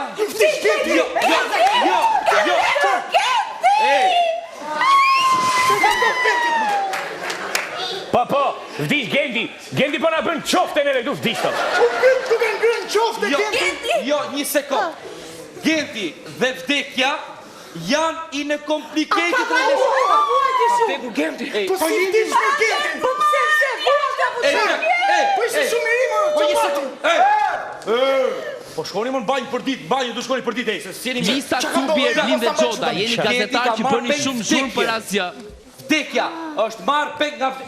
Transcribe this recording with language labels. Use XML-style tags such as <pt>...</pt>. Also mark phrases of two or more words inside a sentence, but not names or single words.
<sq>Jo. Ej, Po, vdiq Genti. Genti po na bën qofte neve këtu vdiq tot. Ku vjen grën qoftë Genti? jo, një sekund. Genti dhe vdekja janë</sq> <en>in a complicated relationship.</en> <sq>Genti. Ej, Po si ti me Gentin? Po pse? Po ishte shumë i ri më. Po një sekund. Po shkoni më në banjë për ditë, banjë du shkoni për ditë, se sjeni me. Lisa Tubi, Erlin dhe Gjota, jeni gazetar që bëni shumë zhurmë për asgjë. Vdekja është marrë peng nga vdekja.</sq>